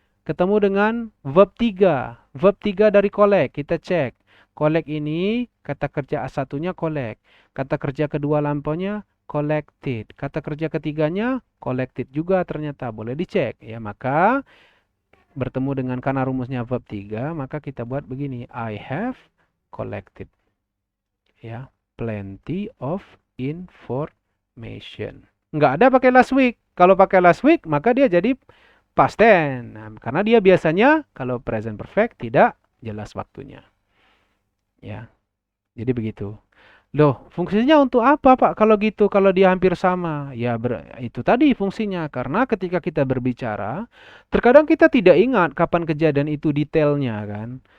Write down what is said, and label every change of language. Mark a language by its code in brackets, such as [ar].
[id] Ketemu dengan verb 3. Verb 3 dari collect. Kita cek. Collect ini kata kerja satunya collect. Kata kerja kedua lampaunya collected. Kata kerja ketiganya collected juga ternyata. Boleh dicek ya. Maka bertemu dengan karena rumusnya verb 3, maka kita buat begini. [en] I have collected ya plenty of information. [id] Nggak ada pakai last week. Kalau pakai last week, maka dia jadi past tense. Nah, karena dia biasanya kalau present perfect tidak jelas waktunya. Ya. Jadi begitu. Loh, fungsinya untuk apa, Pak? Kalau gitu, kalau dia hampir sama. Ya, itu tadi fungsinya. Karena ketika kita berbicara, terkadang kita tidak ingat kapan kejadian itu detailnya kan.